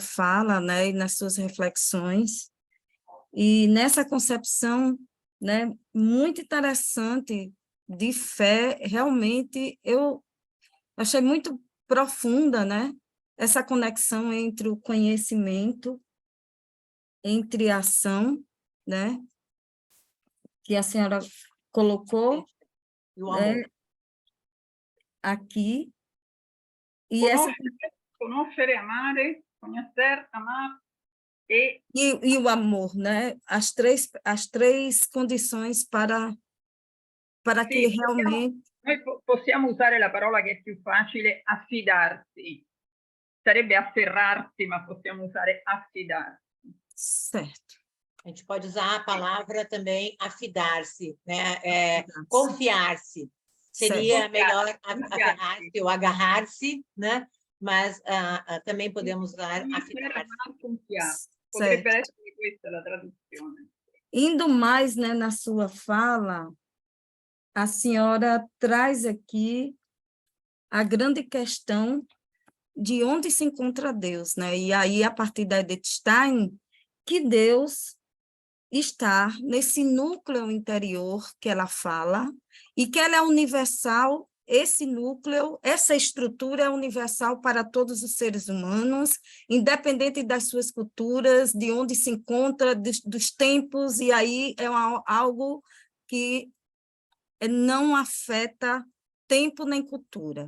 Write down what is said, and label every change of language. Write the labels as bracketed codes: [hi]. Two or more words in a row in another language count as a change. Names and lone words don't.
[pt] fala, né, e nas suas reflexões, e nessa concepção, né, muito interessante de fé, realmente eu achei muito profunda, né, essa conexão entre o conhecimento, entre a ação, né, que a senhora colocou, né, aqui. [it] Conoscere, amare, [pt] conhecer, amar e o amor, né? As três condições para [it] che realmente... Noi possiamo usare la parola che è più facile, affidarsi. Sarebbe afferrarsi, ma possiamo usare affidarsi. Certo. [pt] A gente pode usar a palavra também afidar-se, né? Confiar-se. Seria melhor aferrar-se ou agarrar-se, né? Mas também podemos usar afidar-se. [it] Potrebbe essere questa la traduzione. [pt] Indo mais, né, na sua fala, a senhora traz aqui a grande questão de onde se encontra Deus, né? E aí, a partir da Edith Stein, que Deus está nesse núcleo interior que ela fala, e que ela é universal, esse núcleo, essa estrutura é universal para todos os seres humanos, independente das suas culturas, de onde se encontra, dos tempos, e aí é algo que não afeta tempo nem cultura.